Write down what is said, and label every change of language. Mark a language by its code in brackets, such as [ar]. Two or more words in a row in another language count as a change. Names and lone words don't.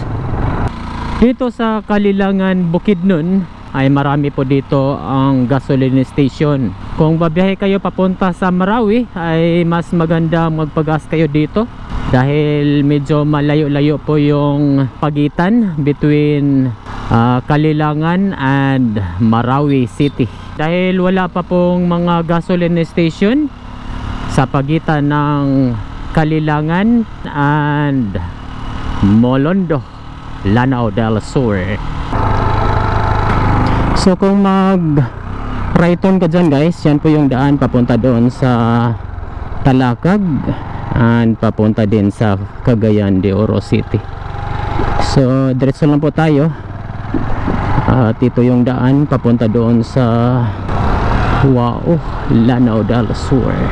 [tl] Dito sa Kalilangan Bukidnon ay marami po dito ang [en] gasoline station. [tl] Kung babiyahe kayo papunta sa Marawi ay mas maganda magpagas kayo dito dahil medyo malayo-layo po yung pagitan between Kalilangan and Marawi City. Dahil wala pa pong mga [en] gasoline station [tl] sa pagitan ng Kalilangan and Molondo, Lanao del Sur. So kung mag [en] right turn [tl] ka dyan guys, yan po yung daan papunta doon sa Talakag and papunta din sa Cagayan de Oro City. So diretso lang po tayo at ito yung daan papunta doon sa Wao, Lanao del Sur.